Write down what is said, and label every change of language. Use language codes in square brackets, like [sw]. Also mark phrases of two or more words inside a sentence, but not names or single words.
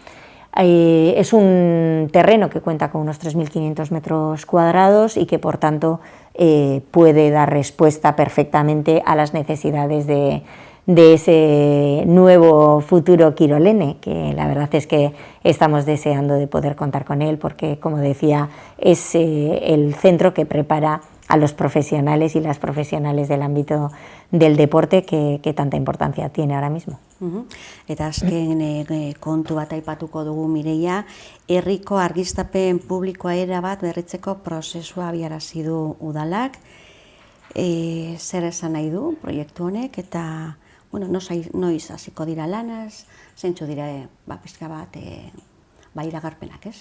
[es] Es un terreno que cuenta con unos 3.500 metros cuadrados y que, por tanto, puede dar respuesta perfectamente a las necesidades de ese nuevo futuro Quirolene, que la verdad es que estamos deseando de poder contar con él, porque, como decía, es el centro que prepara a los profesionales y las profesionales del ámbito del deporte que tanta importancia tiene ahora mismo. [eu] Eta azken kontu bat aipatuko dugu, Mireia, herriko argiztapen publikoa erabat berritzeko prozesua abiarazi du udalak. Zer esan nahi du proiektu honek, eta bueno, noiz hasiko dira lanaz, zeintzu dira pizka bat iragarpenak, ez?